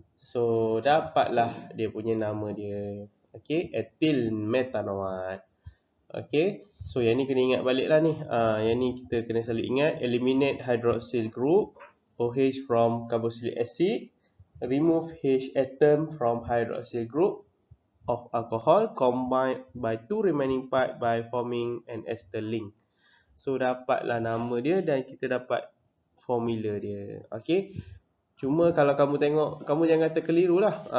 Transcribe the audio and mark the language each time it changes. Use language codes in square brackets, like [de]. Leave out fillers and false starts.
[ms] So dapatlah dia punya nama dia. Okey, etil metanoate. Okey. So yang ni kena ingat baliklah ni. Yang ni kita kena selalu ingat, [en] eliminate hydroxyl group OH from carboxylic acid, remove H atom from hydroxyl group of alcohol, combine by two remaining part by forming an ester link. [ms] So dapatlah nama dia dan kita dapat formula dia. Okey. Cuma kalau kamu tengok, kamu jangan terkeliru lah.